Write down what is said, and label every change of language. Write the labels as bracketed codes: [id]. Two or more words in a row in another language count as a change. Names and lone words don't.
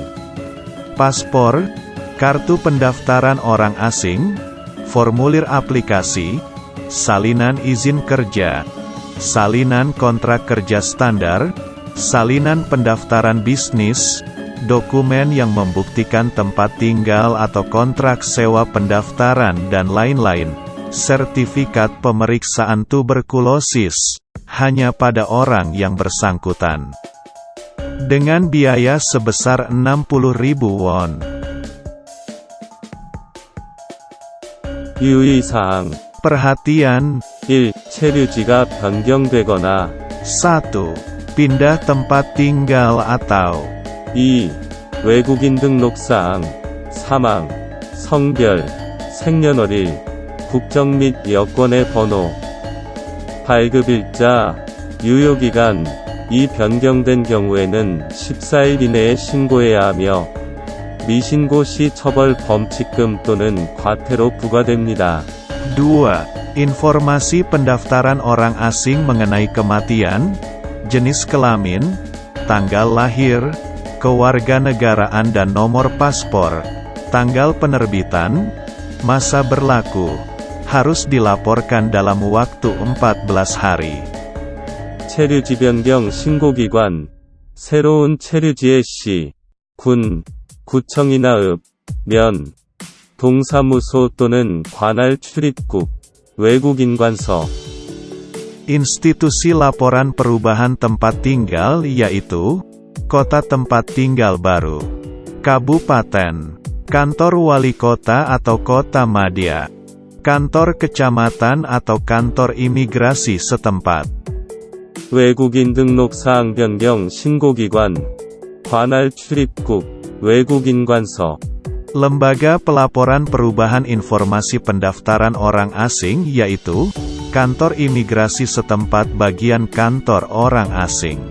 [id] Paspor, kartu pendaftaran orang asing, formulir aplikasi, salinan izin kerja, salinan kontrak kerja standar, salinan pendaftaran bisnis, dokumen yang membuktikan tempat tinggal atau kontrak sewa pendaftaran dan lain-lain, sertifikat pemeriksaan tuberkulosis, hanya pada orang yang bersangkutan. Dengan biaya sebesar 60.000 won. [ko] 유의사항. [id] Perhatian. [ko] 1. 체류지가 변경되거나 [id] 1. Pindah tempat tinggal atau [ko] 2. 외국인 등록사항, 사망, 성별, 생년월일, 국적 및 여권의 번호, 발급일자, 유효기간, 이 변경된 경우에는 14일 이내에 신고해야 하며 미신고 시 처벌 범칙금 또는 과태료 부과됩니다. [id] 2. Informasi pendaftaran orang asing mengenai kematian, jenis kelamin, tanggal lahir, kewarganegaraan dan nomor paspor, tanggal penerbitan, masa berlaku, harus dilaporkan dalam waktu 14 hari. [ko] 체류지 변경 신고기관, 새로운 체류지의 시, 군, 구청이나 읍, 면, 동사무소 또는 관할 출입국, 외국인관서. [id] Institusi laporan perubahan tempat tinggal yaitu kota tempat tinggal baru, kabupaten, kantor wali kota atau kota madya, kantor kecamatan atau kantor imigrasi setempat. [ko] 외국인 등록 사항 변경 신고기관, 관할 출입국, 외국인관서. [id] Lembaga pelaporan perubahan informasi pendaftaran orang asing yaitu kantor imigrasi setempat bagian kantor orang asing.